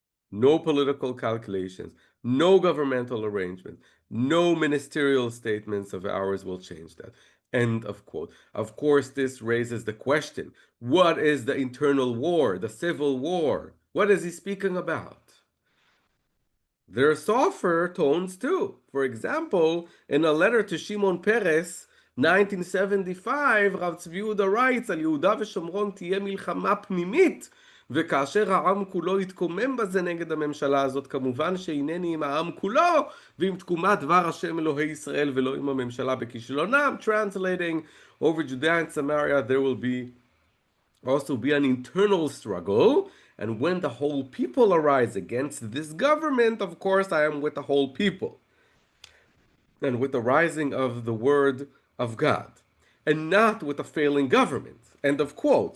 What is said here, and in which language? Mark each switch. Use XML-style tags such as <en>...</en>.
<en>No political calculations, no governmental arrangement, no ministerial statements of ours will change that. End of quote. Of course, this raises the question, what is the internal war, the civil war? What is he speaking about? There are softer tones too. For example, in a letter to Shimon Peres, 1975,</en> <he>רב צבי יהודה writes, על יהודה ושומרון תהיה מלחמה פנימית, וכאשר העם כולו יתקומם בזה נגד הממשלה הזאת, כמובן שאינני עם העם כולו, ועם תקומת דבר השם אלוהי ישראל ולא עם הממשלה בכישלונם.</he> <en>Translating, over Judea and Samaria there will also be an internal struggle. And when the whole people arise against this government, of course, I am with the whole people and with the rising of the word of God, and not with a failing government. End of quote.</en>